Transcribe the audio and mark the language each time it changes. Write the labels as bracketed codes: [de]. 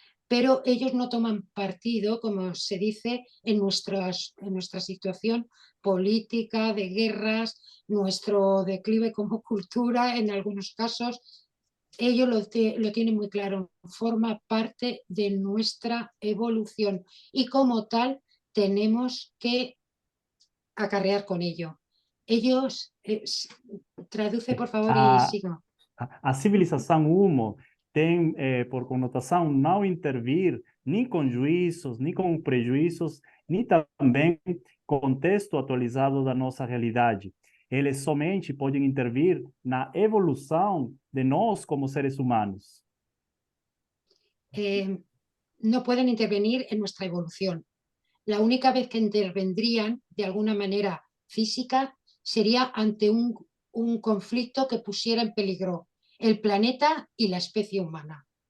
[es] Pero ellos no toman partido, como se dice, en nuestra situación política, de guerras, nuestro declive como cultura en algunos casos. Ellos lo tienen muy claro, forma parte de nuestra evolución y como tal tenemos que acarrear con ello. Ellos, traduce por favor y [pt] A, [es] sigo. [pt] a civilização Humo tem, por conotação, não intervir nem com juízos, nem com prejuízos, nem também contexto atualizado da nossa realidade. Eles somente podem intervir na evolução de nós como seres humanos. [es] No pueden intervenir en nuestra evolución. La única vez que intervendrían de alguna manera física sería ante un conflicto que pusiera en peligro el planeta y la especie humana.